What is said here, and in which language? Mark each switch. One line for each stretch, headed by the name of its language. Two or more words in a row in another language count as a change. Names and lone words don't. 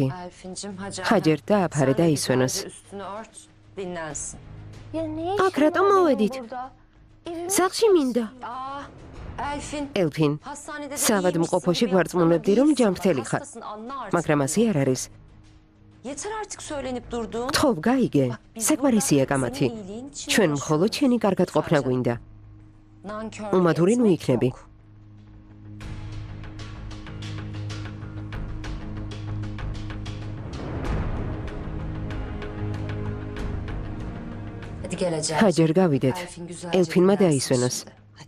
Georgian: ჰაჯერ დააფარე და ისვენოს. აქ რატომ მოვედით? სახლში მინდა. ელფინ, საავადმყოფოში გვარწმუნებდი, რომ ჯანმრთელი ხარ. მაგრამ ასე არ არის.
Turkish: Yeter artık söylenip durduğun.
Georgian: თხოვ, გაიგე. საკვარისია კამათი. ჩვენ მხოლოდ შენი კარგად ყოფნა გვინდა.
Turkish: Nankör.
Georgian: უმადური ნუ იქნები.
Turkish: Hadi geleceğim.
Georgian: ჰაჯერ გავიდეთ.
Turkish: Elfin güzelce
Georgian: ელფინმა
Turkish: dinlensin
Georgian: დაისვენოს.
Turkish: şimdi. Hadi.